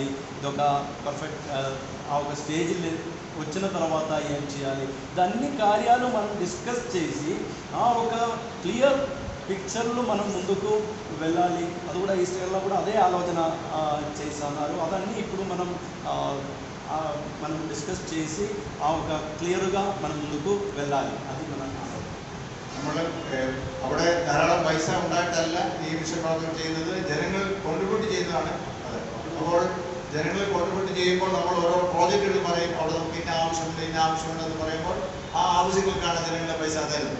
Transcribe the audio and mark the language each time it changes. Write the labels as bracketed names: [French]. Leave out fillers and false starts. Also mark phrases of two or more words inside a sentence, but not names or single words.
[Telugu] ఇదొక పర్ఫెక్ట్ ఒక స్టేజ్ వచ్చిన తర్వాత ఏం చేయాలి, ఇదన్ని కార్యాలు మనం డిస్కస్ చేసి ఒక [English] clear pictures [Telugu] మనం ముందుకు వెళ్ళాలి. అది కూడా ఈస్ట్ గల్లా కూడా అదే ఆలోచన చేస్తున్నారు. అదన్నీ ఇప్పుడు మనం డిస్కస్ చేసి ఒక ക്ലിയറുగా మనం ముందుకు వెళ్ళాలి. అది [Malayalam] നമ്മൾ അവിടെ ധാരാളം പൈസ ഉണ്ടായിട്ടല്ല ഈ മിഷൻ പ്രവർത്തനം ചെയ്യുന്നത്, ജനങ്ങൾ കോൺട്രിബ്യൂട്ട് ചെയ്യുന്നതാണ്. അതെ, അപ്പോൾ ജനങ്ങൾ കോൺട്രിബ്യൂട്ട് ചെയ്യുമ്പോൾ നമ്മൾ ഓരോ പ്രോജക്റ്റുകൾ പറയും, അവിടെ നമുക്ക് ഇന്ന ആവശ്യമുണ്ട് എന്ന് പറയുമ്പോൾ ആ ആവശ്യങ്ങൾക്കാണ് ജനങ്ങളുടെ പൈസ തരുന്നത്.